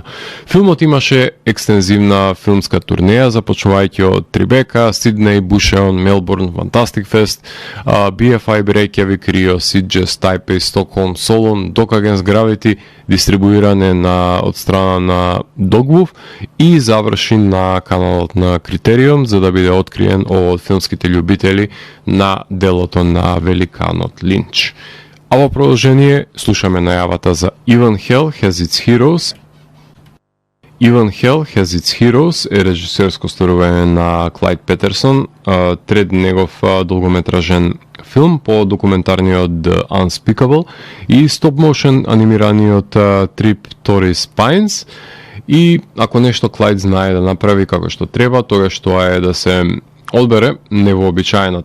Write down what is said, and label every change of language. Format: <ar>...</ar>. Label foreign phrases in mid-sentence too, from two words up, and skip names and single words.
<mk>Филмот имаше екстензивна филмска турнеја, започнувајќи од Трибека, Сиднеј, Бушеон, Мелбурн, Фантастик Фест, BFI Reykjavik, Рио, Сиджес, Тајпеј, Стокхолм, Солун, Doc Against Gravity, дистрибуиране од страна на Dogwolf и заврши на каналот на Критериум за да биде откриен од филмските љубители на делото на великанот Линч. А во продолжение слушаме најавата за Even Hell Has Its Heroes. Even Hell Has Its Heroes е режисерско стварување на Клайд Петерсон, трет негов долгометражен филм по документарниот The Unspeakable и стоп-моушен анимираниот Trip Tortoise Pines. И ако нешто Клайд знае да направи како што треба, тогаш тоа е да се одбере невообичаена</mk>